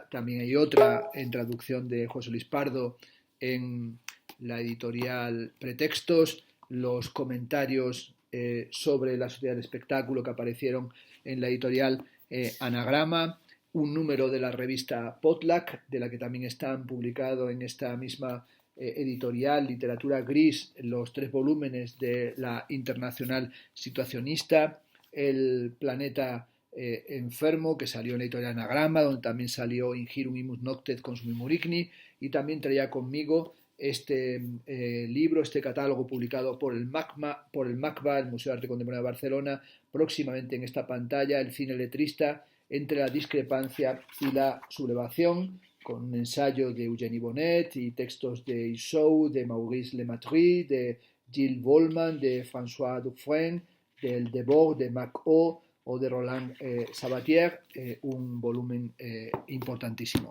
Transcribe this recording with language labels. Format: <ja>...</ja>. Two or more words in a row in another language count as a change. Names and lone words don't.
<es>También hay otra en traducción de José Luis Pardo en la editorial Pretextos, los comentarios sobre la Sociedad del Espectáculo que aparecieron en la editorial Anagrama, un número de la revista Potluck, de la que también están publicados en esta misma editorial Literatura Gris los 3 volúmenes de la Internacional Situacionista, El planeta enfermo, que salió en la editorial Anagrama, donde también salió Ingirum imus nocte et consumimur igni, y también traía conmigo este libro, este catálogo publicado por el MACBA, el Museo de Arte Contemporáneo de Barcelona, próximamente en esta pantalla, El cine letrista entre la discrepancia y la sublevación, con un ensayo de Eugénie Bonnet y textos de Issou, de Maurice Lematrie, de Gilles Volman, de François Dufresne, del Debord, de Mac-O o de Roland Sabatier, un volumen importantísimo.</es>